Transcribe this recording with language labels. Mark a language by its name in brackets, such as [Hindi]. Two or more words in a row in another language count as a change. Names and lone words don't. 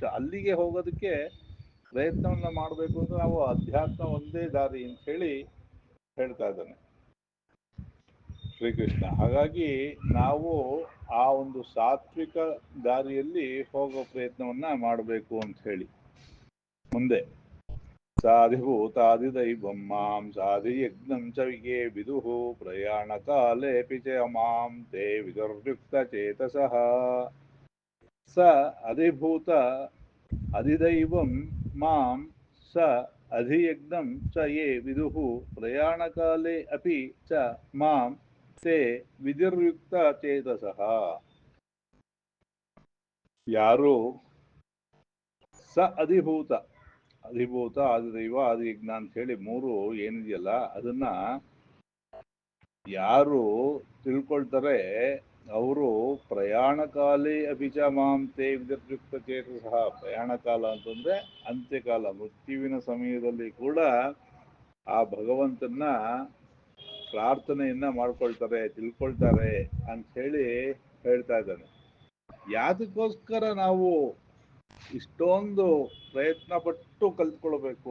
[Kannada] ಅಲ್ಲಿಗೆ ಹೋಗೋದಕ್ಕೆ ಪ್ರಯತ್ನವನ್ನ ಮಾಡಬೇಕು ಅಂದ್ರೆ ನಾವು ಅಧ್ಯಾತ್ಮ ಒಂದೇ ದಾರಿ ಅಂತ ಹೇಳಿ ಹೇಳ್ತಾ ಇದ್ದಾನೆ ಶ್ರೀಕೃಷ್ಣ. ಹಾಗಾಗಿ ನಾವು ಆ ಒಂದು ಸಾತ್ವಿಕ ದಾರಿಯಲ್ಲಿ ಹೋಗೋ ಪ್ರಯತ್ನವನ್ನ ಮಾಡಬೇಕು ಅಂತ ಹೇಳಿ. [Sanskrit] ಮುಂದೆ ಸಾಧಿಭೂತಾದಿದೈವಂ ಮಾಂ ಸಾಧಿಯಜ್ಞಂ ಚ ವಿಗೆ ವಿದುಃ ಪ್ರಯಾಣ ಕಾಲೇಪಿ ಚ ಮಾಂ ತೇ ವಿದುರ್ಯುಕ್ತ ಚೇತಸಃ. ಸ ಅಧಿಭೂತ ಅಧಿದೈವಂ ಮಾಂ ಸ ಅಧಿಯಜ್ಞಂ ಚ ಯೇ ವಿದುಃ ಪ್ರಯಾಣ ಕಾಲೇ ಅಪಿ ಚ ಮಾಂ ತೇ ವಿದುರ್ಯುಕ್ತ ಚೇತಸಃ. [Kannada] ಯಾರು ಸ ಅಧಿಭೂತ, ಅಧಿಭೂತ ಆದಿದೈವ ಆದಿಯಜ್ಞ ಅಂತ ಹೇಳಿ ಮೂರು ಏನಿದೆಯಲ್ಲ, ಅದನ್ನ ಯಾರು ತಿಳ್ಕೊಳ್ತಾರೆ ಅವರು [Sanskrit] ಪ್ರಯಾಣ ಕಾಲೇ ಅಭಿಚ ಮಾಂ ತೇ ವಿದುರ್ಯುಕ್ತ ಚೇತಸಃ. [Kannada] ಪ್ರಯಾಣ ಕಾಲ ಅಂತಂದ್ರೆ ಅಂತ್ಯಕಾಲ, ಮೃತ್ಯುವಿನ ಸಮಯದಲ್ಲಿ ಕೂಡ ಆ ಭಗವಂತನ ಪ್ರಾರ್ಥನೆಯನ್ನ ಮಾಡ್ಕೊಳ್ತಾರೆ, ತಿಳ್ಕೊಳ್ತಾರೆ ಅಂತ ಹೇಳಿ ಹೇಳ್ತಾ ಇದ್ದಾನೆ. ಯಾತಕ್ಕೋಸ್ಕರ ನಾವು ಇಷ್ಟೊಂದು ಪ್ರಯತ್ನ ಪಟ್ಟು ಕಲ್ತ್ಕೊಳ್ಬೇಕು?